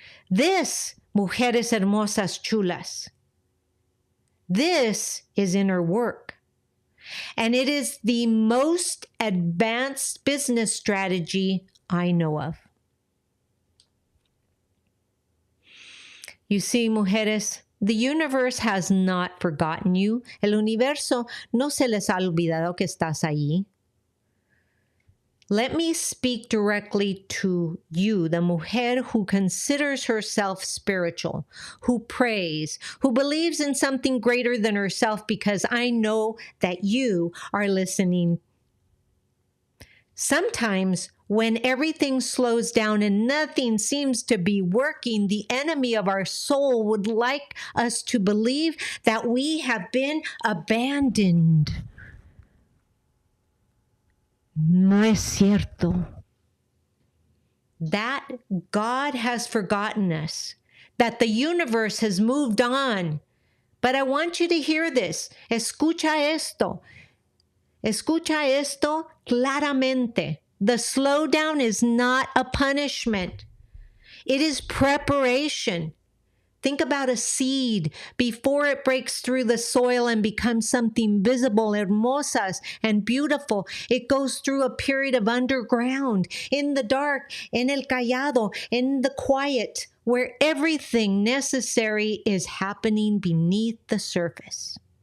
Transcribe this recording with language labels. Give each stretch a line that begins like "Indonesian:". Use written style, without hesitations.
English: This,
Spanish: mujeres hermosas chulas,
English: this is inner work. And it is the most advanced business strategy I know of. You see, mujeres, the universe has not forgotten you.
Spanish: El universo no se les ha olvidado que estás ahí.
English: Let me speak directly to you, the mujer who considers herself spiritual, who prays, who believes in something greater than herself, because I know that you are listening. Sometimes when everything slows down and nothing seems to be working, the enemy of our soul would like us to believe that we have been abandoned.
Spanish: No es cierto.
English: That God has forgotten us, that the universe has moved on. But I want you to hear this.
Spanish: Escucha esto. Escucha esto claramente.
English: The slowdown is not a punishment. It is preparation. Think about a seed before it breaks through the soil and becomes something visible, hermosas and beautiful. It goes through a period of underground, in the dark,
Spanish: en el callado,
English: in the quiet, where everything necessary is happening beneath the surface.